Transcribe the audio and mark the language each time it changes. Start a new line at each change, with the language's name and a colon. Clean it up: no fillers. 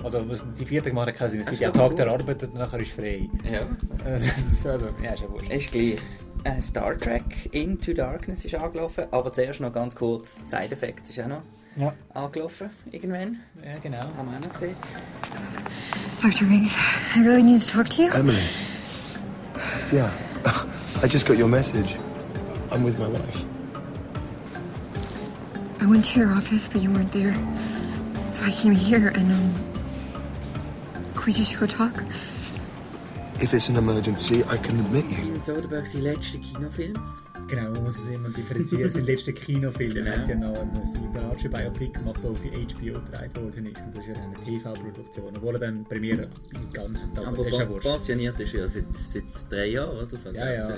German: Also, die vierte Mal hat keinen Sinn. Es gibt ja Tag cool. Der Arbeit und nachher ist frei. Ja. Ja, ist ja wurscht. Ist gleich. Star Trek Into Darkness ist angelaufen. Aber zuerst noch ganz kurz: Side Effects ist auch noch angelaufen. Irgendwann. Ja, genau. Haben wir auch noch gesehen.
English: Arthur Rings, I really need to talk to you. Emily. Yeah. I just got your message. I'm with my wife. I went to your office, but you weren't there. So I came here and, could we just go talk? If it's an emergency, I can admit you.
German: Steven Soderbergh, sein letzter Kinofilm. Genau, man muss es immer differenzieren. Sein letzter Kinofilm, genau. Hat ja noch eine solidarische Biopic gemacht, der auf HBO gedreht worden ist. Und das ist ja eine TV-Produktion, obwohl er dann die Premiere in Cannes hat. Aber passioniert ist ja seit 3 Jahren, oder? So, ja.